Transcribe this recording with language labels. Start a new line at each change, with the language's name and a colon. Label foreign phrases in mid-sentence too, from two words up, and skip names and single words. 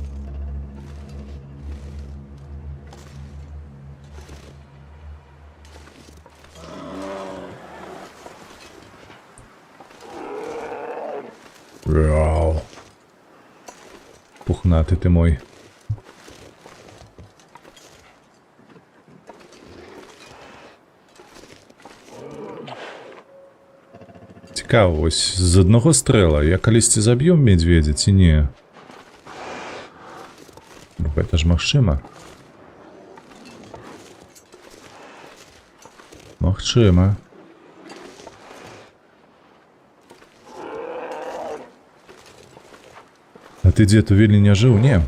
Belarusian: Рау. Пухнаты ты мой.
Ukrainian: Цікаво, ось з одного стрела я калісьці заб'ю медведя ці не?
Belarusian: Бо гэта ж магчыма. Магчыма. А ты дзе у Вільні не жыў? Не.